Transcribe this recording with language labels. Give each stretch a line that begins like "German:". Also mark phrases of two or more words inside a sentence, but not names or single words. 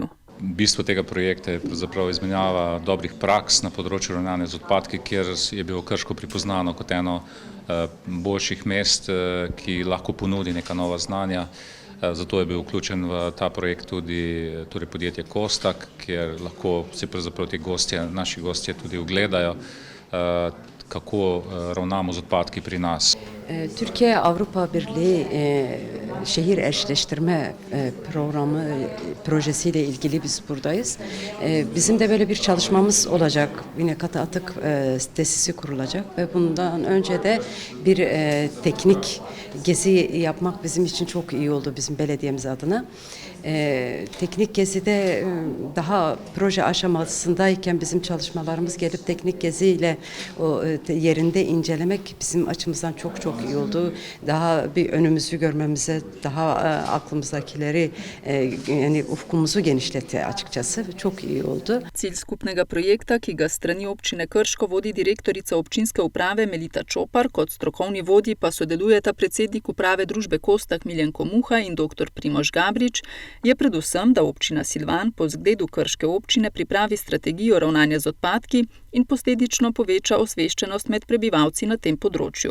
Slovenian: Bistvo tega projekta je pravzaprav izmenjava dobrih praks na področju ravnanja z odpadki, kjer je bilo Krško pripoznano kot eno boljših mest, ki lahko ponudi neka nova znanja. Zato je bil vključen v ta projekt tudi podjetje Kostak, kjer lahko si pravzaprav naši gostje tudi ogledajo, kako ravnamo z odpadki pri nas.
Turkish: Türkiye Avrupa Birliği şehir eşleştirme programı projesiyle ilgili biz buradayız. Bizim de böyle bir çalışmamız olacak. Yine katı atık tesisi kurulacak ve bundan önce de bir teknik gezi yapmak bizim için çok iyi oldu bizim belediyemiz adına. Teknik gezide daha proje aşamasındayken bizim çalışmalarımız gelip teknik geziyle o yerinde incelemek bizim açımızdan çok iyi oldu. Daha bir önümüzü görmemize, daha aklımızdakileri yani ufkumuzu genişletti açıkçası. Çok iyi oldu.
Slovenian: Cilj skupnega projekta, ki ga strani občine Krško vodi direktorica občinske uprave Melita Čopar, kot strokovni vodji pa sodelujeta predsednik uprave družbe Kostak Miljenko Muha in dr. Primož Gabrič, je predvsem, da občina Silvan po zgledu krške občine pripravi strategijo ravnanja z odpadki in posledično poveča osveščenost med prebivalci na tem področju.